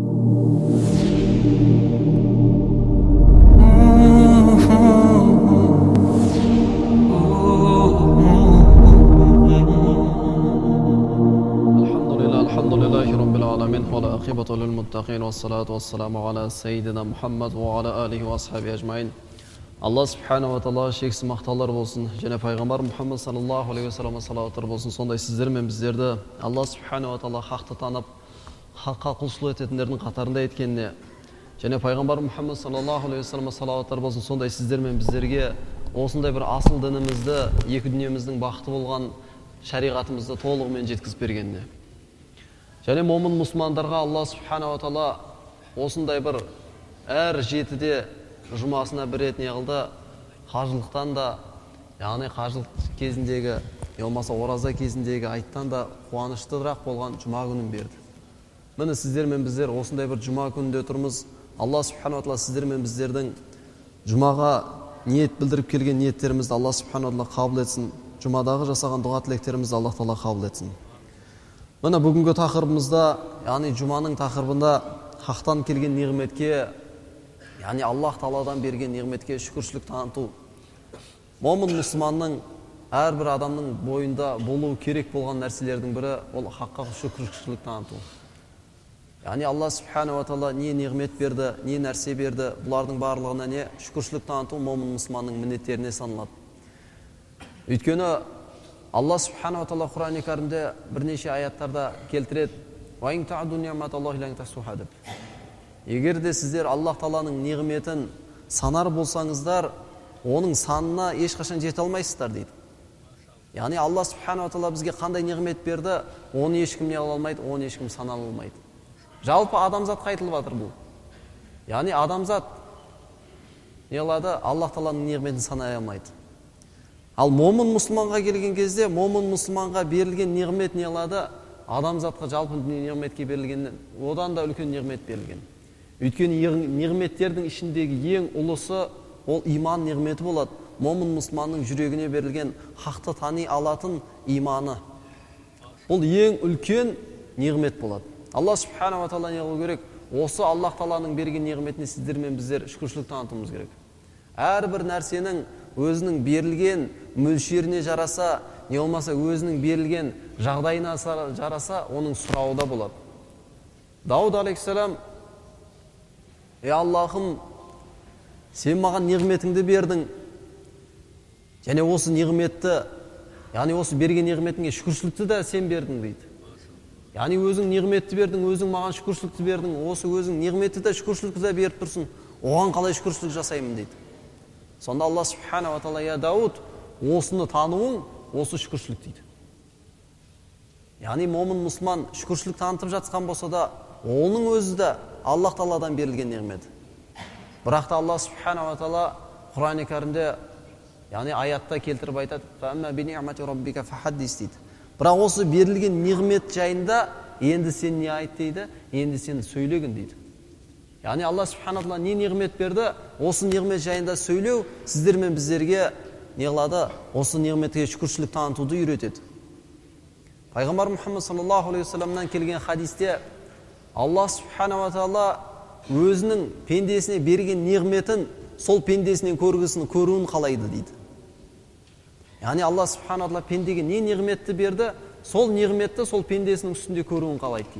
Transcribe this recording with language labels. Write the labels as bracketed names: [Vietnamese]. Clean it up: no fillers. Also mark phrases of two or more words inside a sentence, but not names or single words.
[Arabic] والعاقبة للمتقين والصلاة والسلام على سيدنا محمد وعلى آله وأصحابه أجمعين. الله سبحانه وتعالى [Kazakh] шексіз мақтаулар болсын, және пайғамбар Мұхаммад [Arabic] صلى الله عليه وسلم [Kazakh] салауаттар болсын. Сондай сіздер мен біздерді [Arabic] الله سبحانه وتعالى [Kazakh] хақты танып, хаққа құлшылық ететіндердің қатарында еткеніне, және пайғамбар Мұхаммад [Arabic] صلى الله عليه وسلم [Kazakh] салауаттар болсын. Сондай сіздер мен біздерге осындай бір асыл дінімізді, екі дүниеміздің бақыты болған шариғатымызды толығымен жеткізіп бергеніне. Және момын мұсылмандарға [Arabic] الله سبحانه وتعالى [Kazakh] осындай бір әр жетіде жұмасына бір рет неғылды, қажылықтан да, яғни қажылық кезіндегі, болмаса ораза кезіндегі айттан да қуаныштырақ болған жұма күнін берді. Міне сіздер мен біздер осындай бір жұма күнінде тұрмыз. [Arabic] الله سبحانه وتعالى [Kazakh] сіздер мен біздердің жұмаға ниет білдіріп келген ниеттерімізді [Arabic] الله سبحانه وتعالى [Kazakh] қабыл етсін. Жұмадағы жасаған дұға тілектерімізді Алла тағала қабыл етсін. Міне бүгінгі тақырыбымызда, яғни жұманың тақырыбында хақтан келген неғметке, яғни Аллах Тағаладан берген неғметке шүкіршілік таныту. Момын мұсылманның әрбір адамның бойында болуы керек болған нәрселердің бірі ол хаққа шүкіршілік таныту. Яғни [Arabic] الله سبحانه وتعالى [Kazakh] не неғмет берді, не нәрсе берді, бұлардың барлығына не шүкіршілік таныту момын мұсылманның міндеттеріне саналады. Өйткені [Arabic] الله سبحانه وتعالى [Kazakh] Құран кәрімде бірнеше аяттарда келтіреді: [Arabic] "وإن تعدوا نعمة الله لن تحصوها" деп. [Kazakh] Егер де сіздер Аллах Тағаланың неғметін санар болсаңыздар, оның санына ешқашан жете алмайсыздар дейді. Яғни [Arabic] الله سبحانه وتعالى [Kazakh] бізге қандай неғмет берді, оны ешкім не ала алмайды, оны ешкім сана алмайды. Жалпы адамзатқа айтылып жатыр бұл. Яғни адамзат не қылады, Аллах Тағаланың неғметін санай алмайды. Ал момын мұсылманға келген кезде, момын мұсылманға берілген неғмет не қылады? Адамзатқа жалпы неғметке берілгеннен одан да үлкен неғмет берілген. Өйткені неғметтердің ішіндегі ең ұлысы ол иман неғметі болады. Момын мұсылманның жүрегіне берілген хақты тани алатын иманы. Ол ең үлкен неғмет болады. [Arabic] الله سبحانه وتعالى [Kazakh] не қылу керек? Осы Аллах Тағаланың берген неғметіне сіздер мен біздер шүкіршілік танытуымыз керек. Әрбір нәрсенің өзінің берілген мөлшеріне жараса, не болмаса өзінің берілген жағдайына жараса, оның сұрауы да болады. Дауд алейхиссалам: "Ей Аллахым, сен маған неғметіңді бердің, және осы неғметті, яғни осы берген неғметіңе шүкіршілікті де сен бердің" дейді. Яғни өзің неғметті бердің, өзің маған шүкіршілікті бердің, осы өзің неғметті де шүкіршілікті де беріп тұрсың, оған қалай шүкіршілік жасаймын дейді. Сонда [Arabic] الله سبحانه وتعالى: [Kazakh] "Я Дауд, осыны тануың, осы шүкіршілік" дейді. Яғни момын мұсылман шүкіршілік танытып жатқан болса да, оның өзі де Аллах Тағаладан берілген неғмет. Бірақ та [Arabic] الله سبحانه وتعالى [Kazakh] Құран кәрімде, яғни аятта келтіріп айтады: [Arabic] "فأما بنعمة ربك فحدث" [Kazakh] дейді. Бірақ осы берілген неғмет жайында енді сен не айт дейді, енді сен сөйлеген дейді. Яғни [Arabic] الله سبحانه تعالى [Kazakh] не неғмет берді, осы неғмет жайында сөйлеу сіздер мен біздерге не қылады? Осы неғметке шүкіршілік танытуды үйретеді. Пайғамбар Мұхаммад [Arabic] صلى الله عليه وسلم [Kazakh] келген хадисте [Arabic] الله سبحانه تعالى [Kazakh] өзінің пендесіне берген неғметін сол пендесінен көруін қалайды дейді. Яғни [Arabic] الله سبحانه تعالى [Kazakh] пендеге не неғметті берді, сол неғметті сол пендесінің үстінде көруін қалайды дейді.